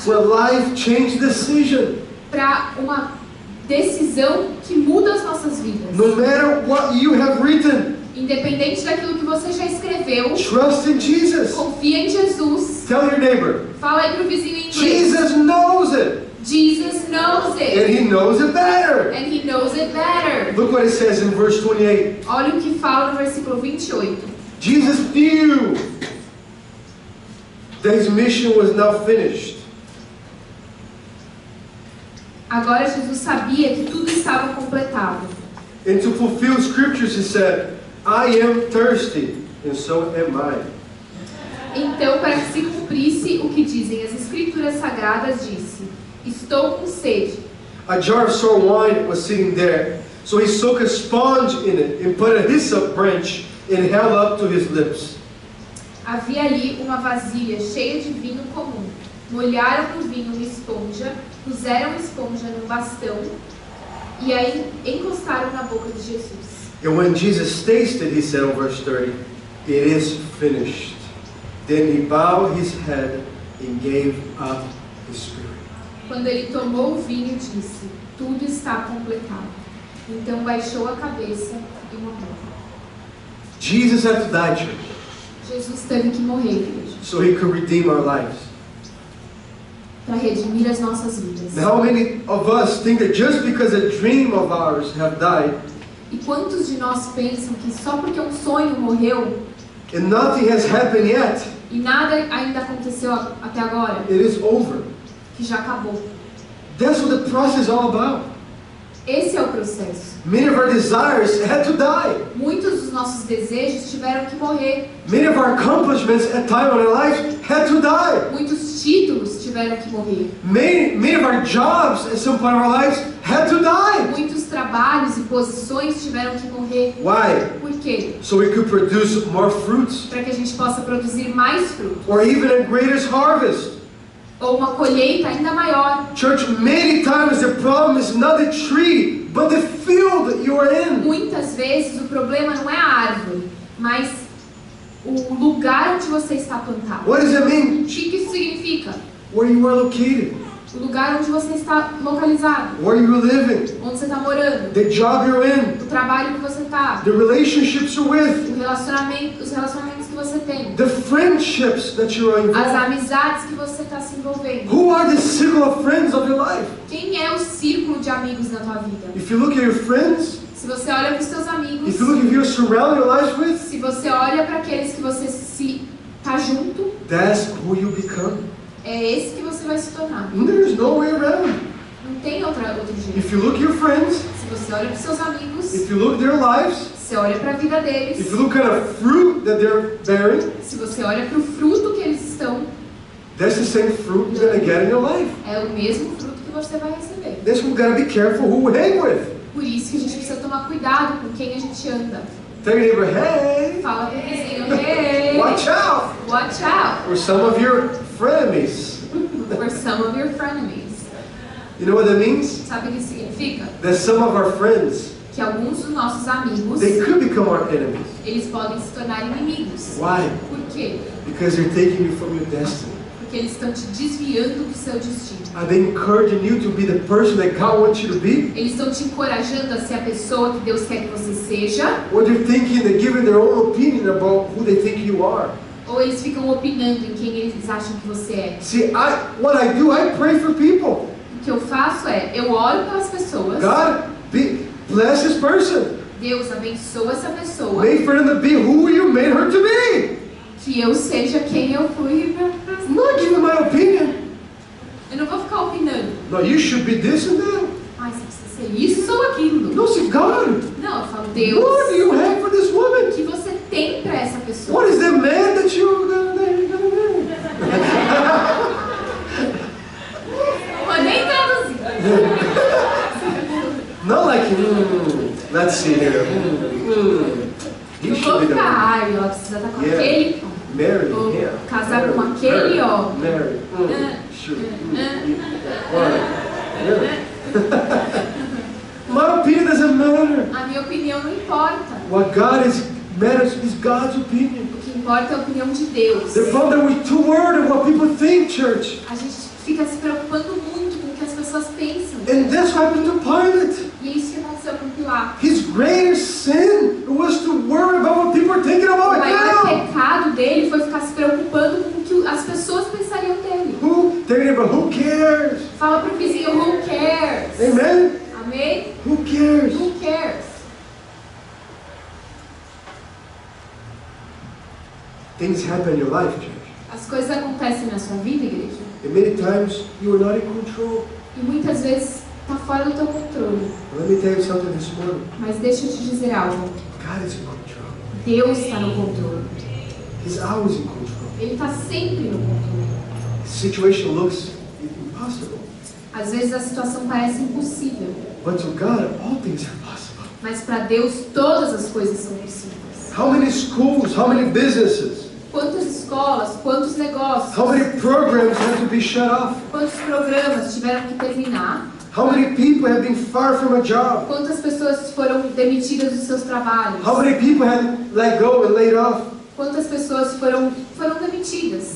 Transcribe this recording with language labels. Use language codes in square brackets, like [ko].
[en] for a life-change decision. [pt] para uma decisão que muda as nossas vidas. [en] No matter what you have written, [pt] Independente daquilo que você já escreveu, [en] trust in Jesus. [pt] confia em Jesus. [en] Tell your neighbor, [pt] Fala aí pro vizinho em inglês. [en] Jesus knows it, Jesus knows and it. He knows it better. And He knows it better. Look what it says in verse 28. [pt] Olha o que fala no versículo 28. [en] Jesus knew that His mission was now finished. [pt] Agora Jesus sabia que tudo estava completado. [en] And to fulfill scriptures, He said, I am thirsty, and so am I. [pt] Então, para que se cumprisse o que dizem as Escrituras Sagradas, disse: Estou com sede. [en] A jar of sour wine was sitting there, so he soaked a sponge in it and put a hyssop branch and held up to his lips. [pt] Havia ali uma vasilha cheia de vinho comum. Molharam no vinho uma esponja, puseram a esponja num bastão e aí encostaram na boca de Jesus. [en] And when Jesus tasted, he said in verse 30, it is finished. Then he bowed his head and gave up his spirit. [pt] Quando ele tomou o vinho, disse: Tudo está completado. Então baixou a cabeça e morreu. [en] Jesus had to die, church, [pt] Jesus teve que morrer, igreja, [en] so he could redeem our lives. [pt] para redimir as nossas vidas. [en] Now, how many of us think that just because a dream of ours have died [pt] E quantos de nós pensam que só porque um sonho morreu [en] and nothing has happened yet, [pt] e nada ainda aconteceu até agora, [en] it is over? [pt] que já acabou? [en] That's what the process is all about. [pt] Esse é o processo. [en] Many of our desires had to die. [pt] Muitos dos nossos desejos tiveram que morrer. [en] Many of our accomplishments at time in our lives had to die. [pt] Muitos títulos tiveram que morrer. [en] Many of our jobs at some point in our lives had to die. [pt] Muitos trabalhos e posições tiveram que morrer. [en] Why? [pt] Por quê? [en] So we could produce more fruits, [pt] Para que a gente possa produzir mais fruto. [en] or even a greatest harvest. [pt] Ou uma colheita ainda maior. [en] Church, many times the problem is not the tree, but the field that you are in. [pt] Muitas vezes o problema não é a árvore, mas o lugar onde você está plantado. [en] What does that mean? [pt] O que isso significa? [en] Where you are located, [pt] O lugar onde você está localizado. [en] where you are living, [pt] Onde você está morando. [en] the job you're in, [pt] O trabalho que você está. [en] the relationships you're with, [pt] Os relacionamentos que você tem. [en] the friendships that you are [pt] As [en] involved. [pt] amizades que você está se envolvendo. [en] Who are the circle of friends of your life? [pt] Quem é o círculo de amigos na tua vida? [en] If you look at your friends, [pt] Se você olha para os seus amigos, [en] if you look at who you're surrounding your life with, [pt] se você olha para aqueles que você se tá junto, [en] that's who you become. [pt] é esse que você vai se tornar. [en] There's no way around. [pt] Não tem outro jeito. [en] If you look at your friends, [pt] Se você olha para os seus amigos, [en] if you look at their lives, [pt] você olha para a vida deles, [en] if you look at a fruit that they're bearing, [pt] se você olha para o fruto que eles estão, [en] that's the same fruit you're going to get in your life. [pt] é o mesmo fruto que você vai receber. [en] That's why we got to be careful who we hang with. [pt] Por isso que a gente precisa tomar cuidado com quem a gente anda. [en] Tell your neighbor, hey, [pt] Fala pro vizinho, hey, [en] watch out watch out for some of your frenemies. for some of your frenemies. You know what that means? [pt] Sabe o que isso significa? [en] That some of our friends, [pt] Que alguns dos nossos amigos, [en] they could become our enemies. [pt] eles podem se tornar inimigos. [en] Why? [pt] Por quê? [en] Because they're taking you from your destiny. [pt] Porque eles estão te desviando do seu destino. [en] Are they encouraging you to be the person that God wants you to be? [pt] Eles estão te encorajando a ser a pessoa que Deus quer que você seja, [en] Or they're thinking, they're giving their own opinion about who they think you are? [pt] ou eles ficam opinando em quem eles acham que você é. [en] See, what I do, I pray for people. [pt] O que eu faço é, eu oro pelas pessoas, [en] God, bless this person. [pt] Deus abençoa essa pessoa, [en] Make for them to be who you made her to be. [pt] que eu seja quem eu fui. [en] I'm not giving my opinion. [pt] Eu não vou ficar opinando. [en] No, you should be this and that. [pt] Ai, você precisa ser isso ou aquilo. [en] No, see, God, [pt] Não, eu falo, [en] what do [pt] Deus, [en] you have for this [pt] o [en] woman? [pt] que você tem pra essa pessoa? [en] What is the man that you're gonna marry? [pt] Não vou nem traduzir. [en] Not like, let's see here. He [pt] Não vou [en] should be the [pt] ficar, [en] one. [pt] ai, ela precisa estar com [en] Yeah. [pt] aquele. [en] Marry [pt] Ou [en] him. [pt] casar [en] Marry [pt] com aquele, [en] her. [pt] ó. [en] Marry. Sure. Why? Yeah. My opinion doesn't matter. [pt] A minha opinião não importa. [en] What matters is God's opinion. [pt] O que importa é a opinião de Deus. [en] The problem we're too worried of what people think, church. [pt] A gente fica se preocupando muito com o que as pessoas pensam. [en] And that's what happened to Pilate. [pt] E é isso que aconteceu com Pilatos. [en] His greatest sin was to worry about what people are thinking [pt] O [en] about [pt] maior [en] him. [pt] pecado dele foi ficar se preocupando com o que as pessoas pensariam dele. [en] Who cares? [pt] Fala pro vizinho, [en] who cares? Amen? [pt] Amém? [en] Who cares? Who cares? Things happen in your life, church. [pt] As coisas acontecem na sua vida, igreja. [en] And many times you are not in control. [pt] E muitas vezes está fora do teu controle. [en] Let me tell you something this morning. [pt] Mas deixa eu te dizer algo. [en] God is in control. [pt] Deus está no controle. [en] He's always in control. [pt] Ele está sempre no controle. [en] The situation looks impossible. [pt] Às vezes a situação parece impossível. [en] But to God, all things are possible. [pt] Mas para Deus todas as coisas são possíveis. [en] How many schools, how many businesses, [pt] Quantas escolas, quantos negócios, [en] how many programs had to be shut off? [pt] quantos programas tiveram que terminar, [en] How many people have been fired from a job? [pt] quantas pessoas foram demitidas dos seus trabalhos, [en] How many people had let go and laid off? [pt] quantas pessoas foram demitidas.